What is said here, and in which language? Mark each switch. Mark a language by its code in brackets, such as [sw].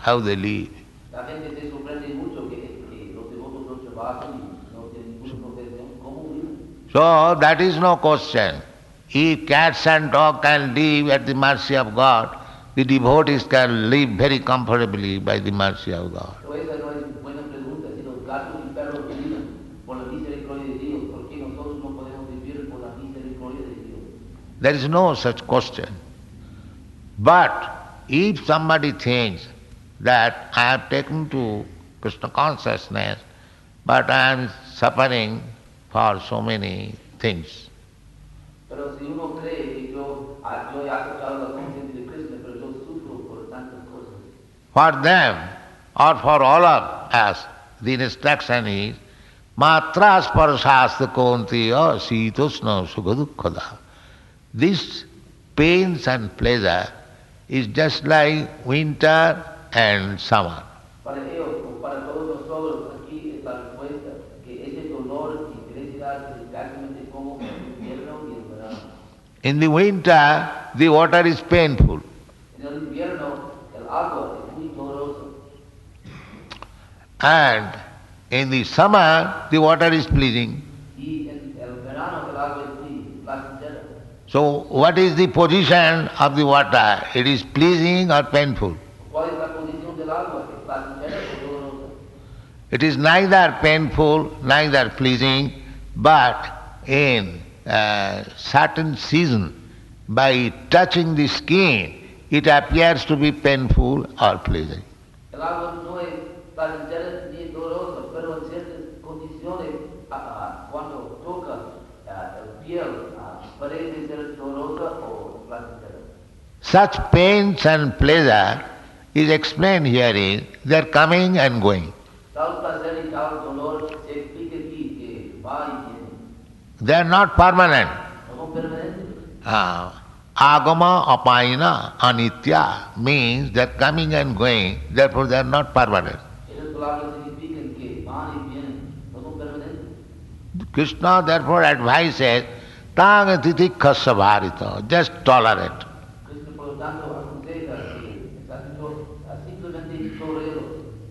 [en] How they live? [es] La gente se sorprende mucho que los devotos no trabajan y no tienen ninguna profesión. ¿Cómo viven? [en] So that is no question. If cats and dogs can live at the mercy of God, the devotees can live very comfortably by the mercy of God. [es] Pero esa no es buena pregunta. Si los gatos y perros viven por la misericordia de Dios, ¿por qué nosotros no podemos vivir por la misericordia de Dios? [en] There is no such question. But if somebody thinks that I have taken to Krishna consciousness, but I am suffering for so many things, [es] Pero si uno cree que yo he aceptado la conciencia de Cristo, pero yo sufro por tantas cosas. [en] for them or for all of us, the instruction is [sa] Matra sparshasta kontiya situsna sukhadukkada. [en] This pains and pleasure is just like winter and summer. [es] Para ellos, como para todos nosotros, aquí es la respuesta, que ese dolor y felicidad es exactamente como el invierno y el verano. [en] In the winter, the water is painful. [es] En el invierno, el agua es muy dolorosa. [en] And in the summer, the water is pleasing. [es] Y en el verano, el agua es muy placentera. [en] So what is the position of the water? It is pleasing or painful? [es] ¿Cuál es la posición del agua? ¿Es placentera o dolorosa? [en] It is neither painful, neither pleasing, but in a certain season, by touching the skin, it appears to be painful or pleasing. [es] El agua no es placentera ni dolorosa, pero en ciertas condiciones, cuando toca el piel, parece ser dolorosa o placentera. [en] Such pains and pleasure is explained herein, they are coming and going. [es] Tal placer y tal dolor se explica aquí que va y viene. [en] They are not permanent. [es] No son permanentes. [sa] Agama apayana anitya [en] means they are coming and going, therefore they are not permanent. [es] Esas palabras significan que van y vienen, no son permanentes. [en] Krishna therefore advises, [sa] tang titikkhasya bharita, [en] just tolerate. [es] Cristo, por lo tanto, aconseja que simplemente tolero.